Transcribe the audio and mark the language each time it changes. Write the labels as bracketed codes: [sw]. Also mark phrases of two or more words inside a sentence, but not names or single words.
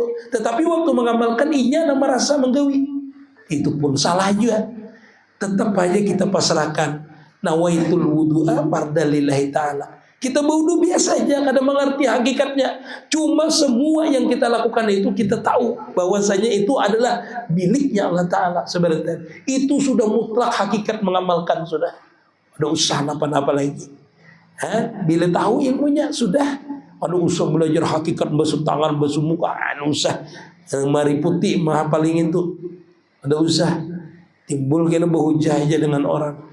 [bjn] Tetapi waktu mengamalkan inya yang merasa menggawi, itu pun salah juga. Tetap aja kita pasrahkan. [ar] نويت الوضوء فرضا لله تعالى. [bjn] Kita berwudu biasa aja, kada mengerti hakikatnya. Cuma semua yang kita lakukan itu kita tahu bahwasanya itu adalah miliknya Allah Ta'ala sebenarnya. Itu sudah mutlak hakikat mengamalkan sudah. Ada usah apa-apa lagi. Bila tahu ilmunya sudah. Ada usah belajar hakikat basuh tangan, basuh muka. Ada usah mari putih maha palingin tuh. Ada usah timbul kena berhujah aja dengan orang.